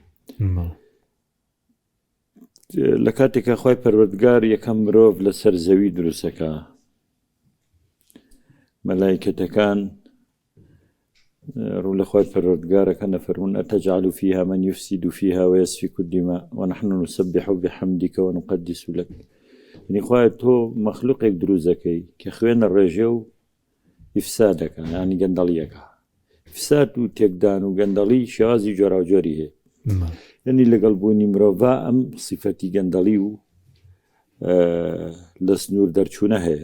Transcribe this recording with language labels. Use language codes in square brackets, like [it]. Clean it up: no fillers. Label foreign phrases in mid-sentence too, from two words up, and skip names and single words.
[ckb] لە کاتێکە خۆی پەروەردگار یەکەم مرۆڤ لەسەر زەوی دروستەکە، مەلایکەتەکان ڕوو لە خۆی پەروەردگارەکە نەفەرمون [ar] ئەتەجعل فیها من یفسد فیها ویسفک الدماء ونحن نسبح بحمدک ونقدس لك. [ckb] یعنی خۆی تۆ مەخلوقێک دروست دەکەی کە خوێنە ڕێژە و ئیفسادەکە، یعنی گەندەڵیەکە. ئیفساد و تێکدان و گەندەڵی شێوازی جۆراوجۆری هەیە. یعنی لەگەڵ بوونی مرۆڤ ئەم سیفەتی گەندەڵی و لە سنوور دەرچوونە هەیە.